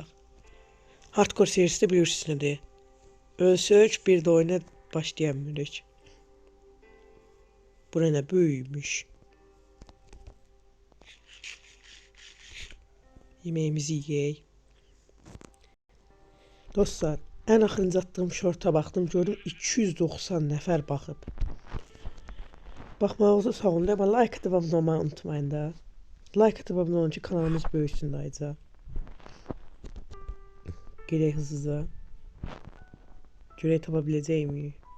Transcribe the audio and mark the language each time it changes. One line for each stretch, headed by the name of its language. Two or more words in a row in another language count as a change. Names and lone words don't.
Turkish: Hardcore serisi de bilirsiniz ne diye. Ölsək bir de oyuna başlayamıyoruz. Bu ne büyümüş.
Azerbaijani: Yemeğimizi yiyək. Dostlar, en axırıncı attığım şorta baxdım, gördüm 290 nəfər baxıb. Baxmağınızı sağ olun, amma like atıp abunə olmayı unutmayın da. Like atıp abunə olun ki, kanalımız böyüsün dayıca. Gedək hızlıca. Görək tapa biləcəyimi?